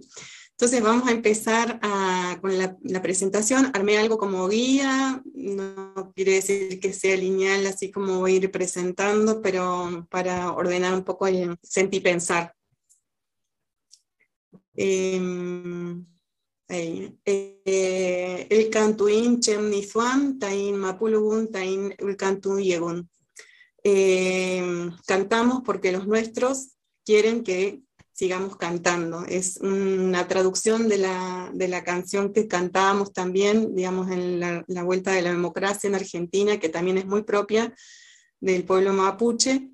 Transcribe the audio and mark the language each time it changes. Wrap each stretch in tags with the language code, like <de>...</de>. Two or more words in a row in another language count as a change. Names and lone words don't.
<es>Entonces vamos a empezar con la presentación. Armé algo como guía, no quiere decir que sea lineal, así como voy a ir presentando, pero para ordenar un poco el sentir pensar.</es> <arn>El cantuín chemnizuan, tain mapulugun, tain ulcantu yegun.</arn> <es>Cantamos porque los nuestros quieren que sigamos cantando. Es una traducción de la canción que cantábamos también, digamos, en la vuelta de la democracia en Argentina, que también es muy propia del pueblo mapuche.</es>